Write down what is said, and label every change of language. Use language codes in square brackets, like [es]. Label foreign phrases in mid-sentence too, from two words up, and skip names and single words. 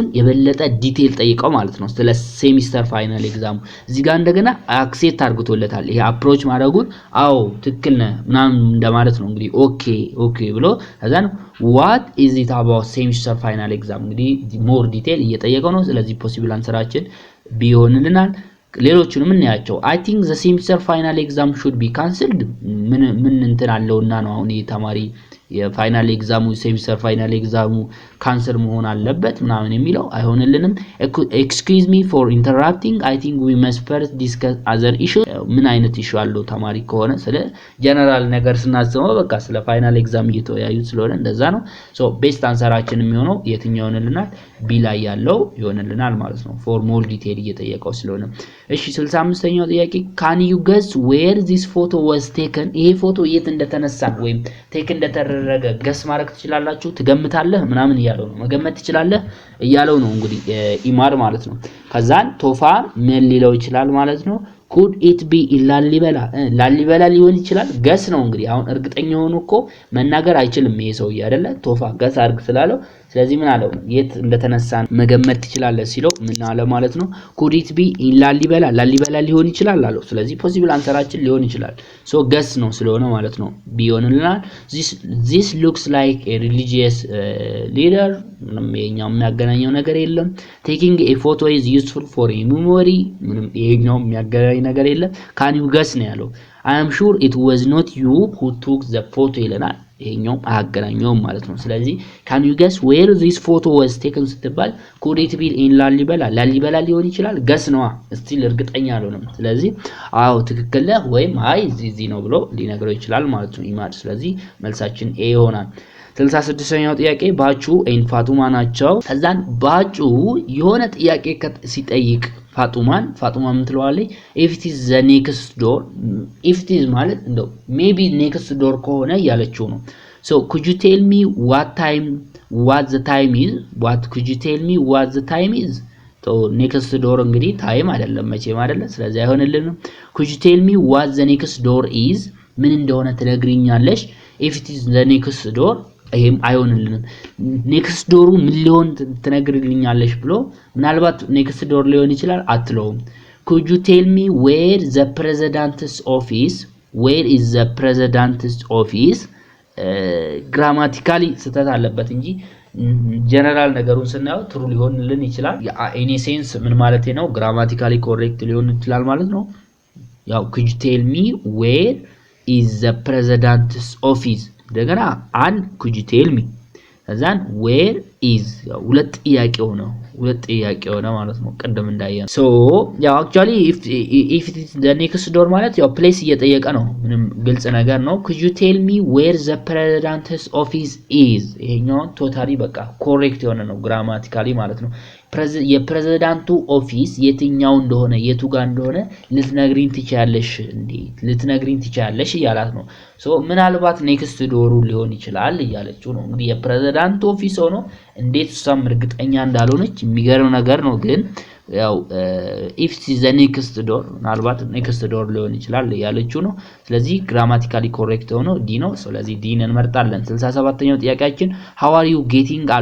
[am] የበለጠ ዲቴል ጠይቀው ማለት ነው ስለ [en] semester final exam [am] እዚህ ጋር እንደገና አክሴፕት አድርጎለታል ይሄ አፕሮች ማድረጉን አው ትክክል ነው ምናምን እንደማለት ነው እንግዲህ ኦኬ ብሎ ከዛን [en] what is it about semester final exam [am] እንግዲህ [en] more detail [am] እየጠየቀው ነው ስለዚህ ፖሲብል አንሰራችን ቢሆንልናል ሌሎቹንም እናያቸው [en] I think the semester final exam should be cancelled [am] ምን እንትን አለውና ነው አሁን የተማሪ የፋይናል ኤግዛሙ ሴሚስተር ፋይናል ኤግዛሙ ካንሰል መሆን አለበት ምናምን የሚለው [en] አይሆንልንም excuse me for interrupting I think we must first discuss other issue [am] ምን አይነት ኢሹ አለው ተማሪ ከሆነ ስለ ጀነራል ነገር ስናስበው በቃ ስለ ፋይናል ኤግዛም እየተወያዩ ስለሆነ እንደዛ ነው so ቤስት አንሰራችን የሚሆነው የትኛው ይሆንልናል ቢ ላይ ያለው ይሆንልናል ማለት ነው [en] for more detail [am] እየጠየቀው ስለሆነ እሺ 65ኛው ጥያቄ [en] can you guess where this photo was taken [am] ይሄ ፎቶ የት እንደተነሳ ወይም ቴክ እንደተደረገ ገስ ማድረግ ትችላላችሁ ትገምታለህ ምናምን ያለው ነው መገመት ትችላለህ እያለው ነው እንግዲህ ኢማር ማለት ነው ከዛን ቶፋ ምን ሊለው ይችላል ማለት ነው [en] could it be [am] ላሊበላ ሊሆን ይችላል ገስ ነው እንግዲህ አሁን እርግጠኛ ሆኖ እኮ መናገር አይችልም ይሄ ሰው አይደለ ቶፋ ገስ አርግ ስላለው ስለዚህ ምን አለው የት እንደተነሳ መገመት ትችላለህ ሲለው ምን አለ ማለት ነው [en] could it be [am] ላሊበላ ሊሆን ይችላል አለው ስለዚህ ፖሲብል አንሰራችን ሊሆን ይችላል so ገስ ነው ስለሆነ ማለት ነው ቢሆንልናል [en] this looks like a religious leader [am] ምንም የኛው የሚያገናኘው ነገር የለም [en] taking a photo is useful for a memory [am] ምንም የኛው የሚያገናኝ ነገር የለም can [en] you guess [am] ነው ያለው [en] I am sure it was not you who took the photo [am] ይለናል ይሄኛው አገናኘው ማለት ነው ስለዚህ [en] can you guess where this photo was taken ስትባል could it be in [am] ላሊበላ ሊሆን ይችላል ገስ ነው ስቲል እርግጠኛ አልሆነም ስለዚህ አው ትክክል ወይም አይ እዚህ ነው ብሎ ሊነግረው ይችላል ማለት ነው ኢማድ ስለዚህ መልሳችን ኤ ይሆናል 66ኛው ጥያቄ ባቹ ኤን ፋጡማ ናቸው ከዛን ባቹ የሆነ ጥያቄ ሲጠይቅ ፋጡማ ምትለዋለች [en] if it is the next door if it is [am] ማለት እንደው [en] maybe next door [am] ከሆነ ያለችው ነው [en] so could you tell me what the time is so next door [am] እንግዲህ ታይም አይደለም መቼም አይደለም ስለዚህ አይሆንልንም [en] could you tell me what the next door is [am] ምን እንደሆነ ትነግሪኛለሽ [en] if it is the next door [am] ይሄም አይሆንልንም ኔክስት ዶሩ ምን ሊሆን ትነግርልኛለሽ ብሎ ምናልባት [en] next door [am] ሊሆን ይችላል አትለውም [en] could you tell me where the president's office [am] where is the president's office ግራማቲካሊ ስተት አለበት እንጂ ጀነራል ነገሩን ስናየው ትሩ ሊሆንልን ይችላል [en] in sense [am] ምን ማለት ነው [en] grammatically correct [am] ሊሆን ይችላል ማለት ነው ያው [en] could you tell me where is the president's office [am] ደገና አንድ [en] could you tell me [am] ከዛን [en] where is [am] ሁለት ጥያቄው ነው ማለት ነው ቀደም እንዳየ so ያው [en] actually if it is the next door [am] ማለት ያው place እየጠየቀ ነው ምንም ግልጽ ነገር ነው [en] could you tell me where the president's office is [am] ይሄኛው ቶታሊ በቃ ኮሬክት የሆነ ነው ግራማቲካሊ ማለት ነው የፕሬዝዳንቱ ኦፊስ የትኛው እንደሆነ የቱ ጋር እንደሆነ ልትነግሪኝ ትችያለሽ ይያላት ነው ሶ ምናልባት [en] next door [am] ሊሆን ይችላል ይያለችው ነው እንግዲህ የፕሬዝዳንቱ ኦፊስ ሆኖ እንዴት እሷም እርግጠኛ እንዳልሆነች የሚገርም ነገር ነው ግን ያው [en] if it is the next door [am] ምናልባት [en] next door [am] ሊሆን ይችላል ያለችው ነው ስለዚህ [en] grammatically correct [am] ሆኖ ዲ ነው ስለዚህ ዲን እንመርጣለን 67ኛው ጥያቄያችን [en] how are you getting